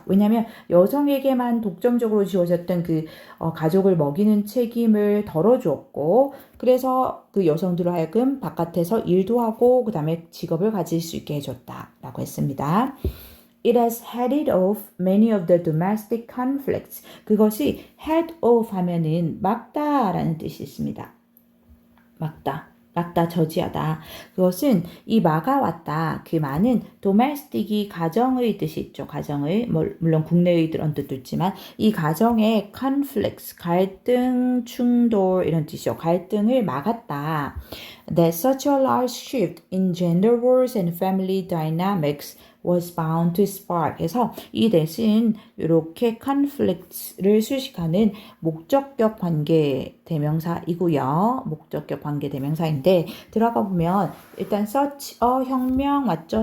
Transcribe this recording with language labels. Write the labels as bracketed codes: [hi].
[ko] 왜냐하면 여성에게만 독점적으로 지어졌던 그 가족을 먹이는 책임을 덜어주었고 그래서 그 여성들로 하여금 바깥에서 일도 하고 그 다음에 직업을 가질 수 있게 해줬다라고 했습니다. [en] It has headed off many of the domestic conflicts. [ko] 그것이 head off 하면은 막다라는 뜻이 있습니다. 막다, 저지하다. 그것은 이 막아왔다. 그 많은 domestic이 가정의 뜻이 있죠. 가정의, 물론 국내의 그런 뜻도 있지만 이 가정의 conflicts, 갈등, 충돌 이런 뜻이죠. 갈등을 막았다. [en] That such a large shift in gender roles and family dynamics was bound to spark. [ko] 그래서 이 대신 이렇게 conflict를 수식하는 목적격 관계 대명사이고요. 목적격 관계 대명사인데 들어가 보면 일단 such a 혁명 맞죠?